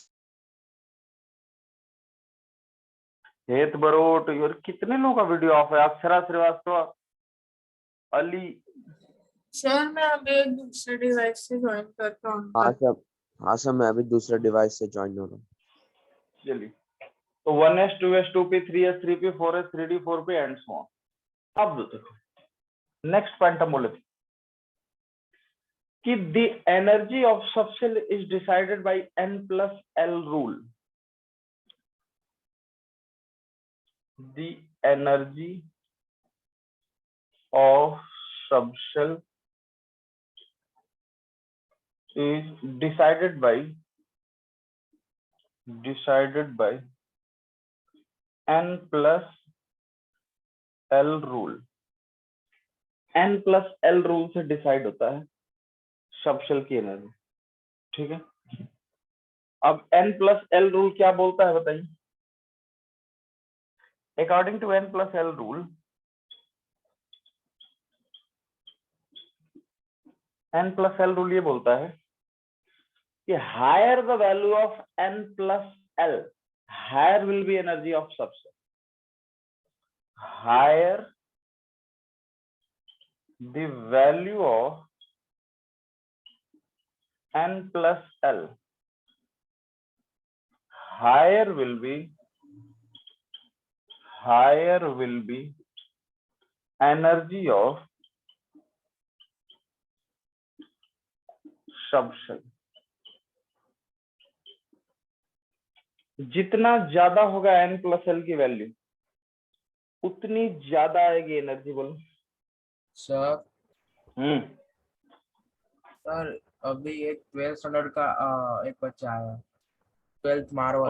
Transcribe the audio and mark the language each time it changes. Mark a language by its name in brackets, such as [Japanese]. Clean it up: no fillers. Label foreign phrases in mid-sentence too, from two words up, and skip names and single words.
[Hindi] हेत बरोट और कितने लोगों का वीडियो ऑफ है? अक्षरा श्रीवास्तव, अली। सर मैं अभी एक दूसरे डिवाइस से ज्वाइन करता हूँ। हाँ सर मैं अभी दूसरे डिवाइस से ज्वाइन हो रहा हूँ। चलिए तो [English] 1s 2s 2p 3s 3p 4s 3d 4p and so on. [Hindi] अब देखो नेक्स्ट पॉइंट हम बोले थे कि [English] the energy of subshell is decided by n+l rule. the energy of subshell is decided by n+l रूल। [Hindi] n+l रूल से डिसाइड होता है सबशेल की एनर्जी। ठीक है, अब n+l रूल क्या बोलता है बताइए? [English] according to n+l rule, [Hindi] n+l रूल ये बोलता है कि [English] higher the value of n+l, higher will be energy of subshell. higher the value of n+l, [Hindi] higher will be energy of सबशेल। जितना ज्यादा होगा n+l की वैल्यू उतनी ज्यादा आएगी एनर्जी। बोलो सर सर अभी एक 12th स्टैंडर्ड का एक बच्चा आया 12th मार्वल।